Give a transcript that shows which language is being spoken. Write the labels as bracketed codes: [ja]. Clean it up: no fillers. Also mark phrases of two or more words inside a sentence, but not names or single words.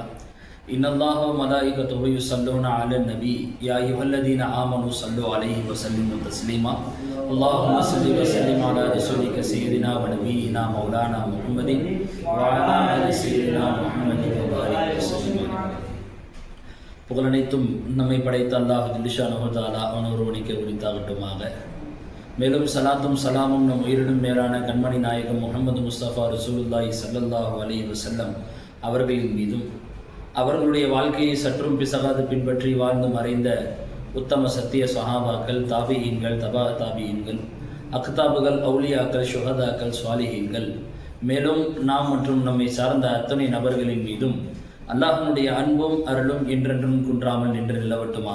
[ar] إن الله وملائكته يصلون على النبي يا أيها الذين آمنوا صلوا عليه وسلموا تسليما. اللهم صل وسلم على رسولك سيدنا ونبينا مولانا محمد وعلى آل سيدنا محمد وبارك وسلم. [ta] புகழனைத்தும் நம்மை படைத்த அல்லாஹ் [ar] جل شأنه تعالى [ta] அவனொருவனுக்கே உரித்தாகட்டுமாக. மேலும் சலாத்தும் சலாமும் நம் உயிரினும் மேலான கண்மணி நாயகம் முஹம்மது முஸ்தபா [ar] رسول الله صلى الله عليه وسلم [ta] அவர்களின் மீதும் அவர்களுடைய வாழ்க்கையை சற்றும் பிசகாது பின்பற்றி வாழ்ந்து மறைந்த உத்தம சத்திய சஹாபாக்கள், தாபியீன்கள், தபா தாபியீன்கள், அக்தாபுகள், அவுலியாக்கள், ஷுஹதாக்கள், ஸ்வாலிஹீன்கள், மேலும் நாம் மற்றும் நம்மை சார்ந்த அத்தனை நபர்களின் மீதும் அல்லாஹ்வுடைய அன்பும் அருளும் என்றென்றும் குன்றாமல் நின்று நிலவட்டுமாக.